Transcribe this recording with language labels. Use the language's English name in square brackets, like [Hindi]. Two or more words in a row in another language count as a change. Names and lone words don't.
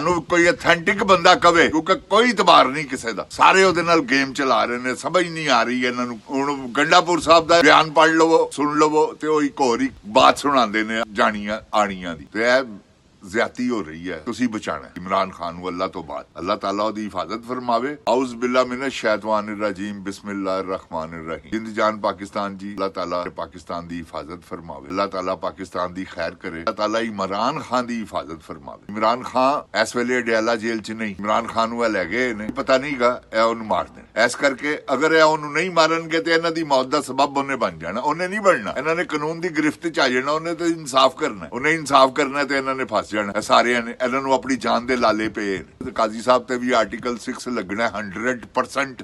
[Punjabi] ਤੁਹਾਨੂੰ ਕੋਈ ਅਥੈਂਟਿਕ ਬੰਦਾ ਕਵੇ, ਕਿਉਂਕਿ ਕੋਈ ਇਤਬਾਰ ਨਹੀਂ ਕਿਸੇ ਦਾ, ਸਾਰੇ ਉਹਦੇ ਨਾਲ ਗੇਮ ਚਲਾ ਰਹੇ ਨੇ। ਸਮਝ ਨਹੀਂ ਆ ਰਹੀ ਇਹਨਾਂ ਨੂੰ। ਹੁਣ ਗੰਡਾਪੁਰ ਸਾਹਿਬ ਦਾ ਬਿਆਨ ਪੜ੍ਹ ਲਵੋ, ਸੁਣ ਲਵੋ, ਤੇ ਉਹ ਇੱਕ ਹੋਰ ਹੀ ਬਾਤ ਸੁਣਾਉਂਦੇ ਨੇ ਜਾਣੀਆਂ ਆਣੀਆਂ ਦੀ। ਤੇ ਇਹ ਜ਼ਿਆਦਤੀ ਹੋ ਰਹੀ ਹੈ। ਤੁਸੀਂ ਬਚਾਣਾ ਇਮਰਾਨ ਖਾਨ ਨੂੰ ਅੱਲਾਹ ਤੋਂ ਬਾਅਦ। ਅੱਲਾਹ ਤਾਲਾ ਉਹਦੀ ਹਿਫਾਜ਼ਤ ਫਰਮਾਵੇ। [Arabic] أعوذ بالله من الشيطان الرجيم بسم الله الرحمن الرحيم. [Punjabi] ਜਿੰਦ ਜਾਨ ਪਾਕਿਸਤਾਨ ਜੀ, ਅੱਲਾਹ ਤਾਲਾ ਪਾਕਿਸਤਾਨ ਦੀ ਹਿਫ਼ਾਜ਼ਤ ਫ਼ਰਮਾਵੇ। ਅੱਲਾਹ ਤਾਲਾ ਪਾਕਿਸਤਾਨ ਦੀ ਖ਼ੈਰ ਕਰੇ। ਅੱਲਾਹ ਤਾਲਾ ਇਮਰਾਨ ਖ਼ਾਨ ਦੀ ਹਿਫ਼ਾਜ਼ਤ ਫ਼ਰਮਾਵੇ। ਇਮਰਾਨ ਖ਼ਾਨ ਇਸ ਵੇਲੇ ਡਯਾਲਾ ਜੇਲ੍ਹ ਚ ਨਹੀਂ, ਇਮਰਾਨ ਖ਼ਾਨ ਨੂੰ ਲੈ ਗਏ ਨੇ, ਪਤਾ ਨਹੀਂਗਾ ਇਹ ਉਹਨੂੰ ਮਾਰ ਦੇਣ। ਇਸ ਕਰਕੇ ਅਗਰ ਇਹ ਉਹਨੂੰ ਨਹੀਂ ਮਾਰਨਗੇ ਤੇ ਇਹਨਾਂ ਦੀ ਮੌਤ ਦਾ ਸਬਬ ਉਹਨੇ ਬਣ ਜਾਣਾ। ਉਹਨੇ ਨਹੀਂ ਬਣਨਾ। ਇਹਨਾਂ ਨੇ ਕਾਨੂੰਨ ਦੀ ਗ੍ਰਿਫਤ ਚ ਆ ਜਾਣਾ। ਉਹਨੇ ਤੇ ਇਨਸਾਫ ਕਰਨਾ। ਉਹਨੇ ਇਨਸਾਫ ਕਰਨਾ ਤੇ ਇਹਨਾਂ ਨੇ ਫਸ ਜਾਣਾ। ਸਾਰਿਆਂ ਨੇ ਇਹਨਾਂ ਨੂੰ ਆਪਣੀ ਜਾਨ ਦੇ ਲਾਲੇ ਪਏ। ਕਾਜ਼ੀ ਸਾਹਿਬ ਤੇ ਵੀ ਆਰਟੀਕਲ 6 ਲੱਗਣਾ 100%।